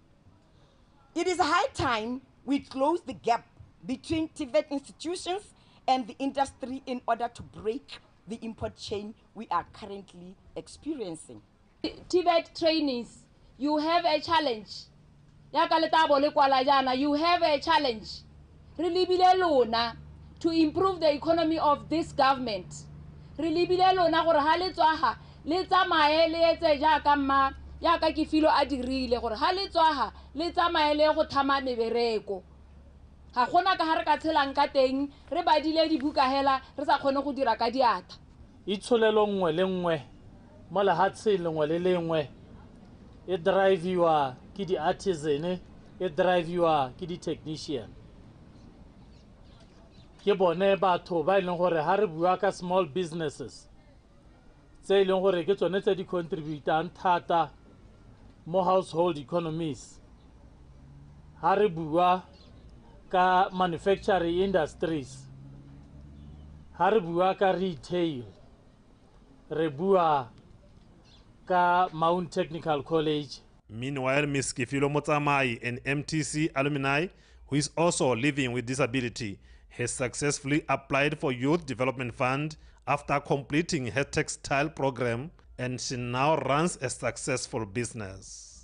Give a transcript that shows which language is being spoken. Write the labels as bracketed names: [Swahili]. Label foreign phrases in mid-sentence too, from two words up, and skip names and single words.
[English] It is high time we close the gap between TVET institutions and the industry in order to break the import chain we are currently experiencing. TVET trainees, you have a challenge. You have a challenge. Really to improve the economy of this government. [Tswana] Really gore ha le tswaga le tsamaye le etse jaaka mma jaaka ke filo a dirile gore ha le tswaga le tsamaye le go thama mebereko. Ga gona ka ha re ka tshelang ka teng re badile dibuka hela re sa kgone go dira ka diata. Itsholelo nngwe le nngwe mo lehatsheng lengwe le lengwe e drive-iwa ke di-artisan, e drive-iwa ke di-technician. Ke bone batho ba ileng gore ha re bua ka [English] small businesses [Tswana] tse ileng gore ke tsone tse di contributang thata mo [English] household economies. [Tswana] Ha re bua ka [English] manufacturing industries, [Tswana] ha re bua ka retail, re bua ka Mount Technical College. [English] Meanwhile, Ms. Kifilo Motsamai, an MTC alumni who is also living with disability, has successfully applied for Youth Development Fund after completing her textile program, and she now runs a successful business.